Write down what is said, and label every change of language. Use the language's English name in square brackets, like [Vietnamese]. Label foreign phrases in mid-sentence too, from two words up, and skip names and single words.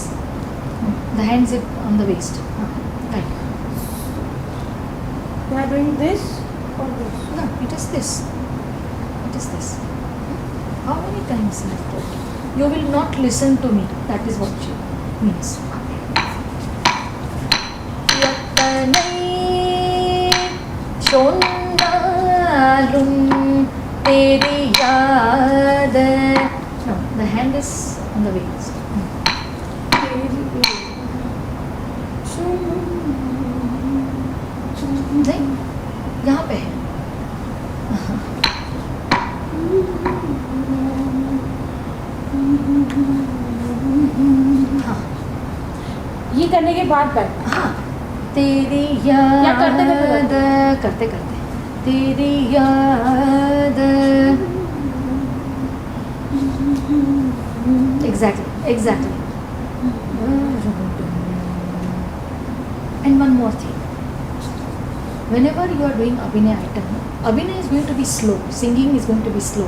[English] The hands on the waist. Right. You are doing this or this? No, it is this. It is this. How many times I have told you? You will not listen to me. That is what she means. [Tamil] எத்தனை சொன்னாலும் [Hindi] तेरी याद. [Tamil] No, the hand is on the waist. [Hindi] नहीं, यहाँ पे है. हाँ, ये करने के बाद बैठ. हाँ, तेरी याद करते तेरी याद. [English] Exactly. And one more thing. Whenever you are doing Abhinay item, Abhinay is going to be slow, singing is going to be slow.